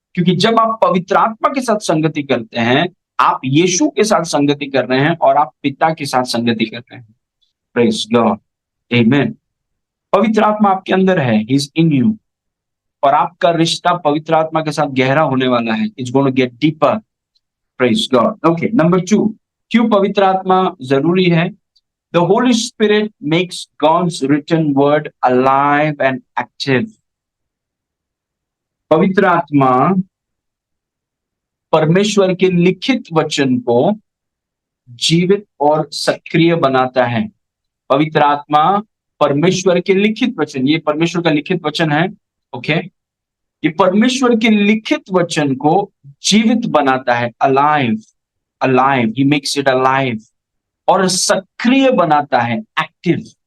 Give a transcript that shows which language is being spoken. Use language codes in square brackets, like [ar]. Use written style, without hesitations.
[hi] क्योंकि जब आप पवित्र आत्मा के साथ संगति करते हैं, आप यीशु के साथ संगति कर रहे हैं और आप पिता के साथ संगति कर रहे हैं। [en] praise God, [hi] आमेन। पवित्र आत्मा आपके अंदर है, [en] he is in you, [hi] और आपका रिश्ता पवित्र आत्मा के साथ गहरा होने वाला है। [en] It's going to get deeper. Praise God. Okay, number 2, [hi] क्यों पवित्र आत्मा जरूरी है? [en] The Holy Spirit makes God's written word alive and active. [hi] पवित्र आत्मा परमेश्वर के लिखित वचन को जीवित और सक्रिय बनाता है। पवित्र आत्मा परमेश्वर के लिखित वचन, ये परमेश्वर का लिखित वचन है, ओके, ये परमेश्वर के लिखित वचन को जीवित बनाता है, [en] alive, alive, he makes it alive, [hi] और सक्रिय बनाता है, एक्टिव।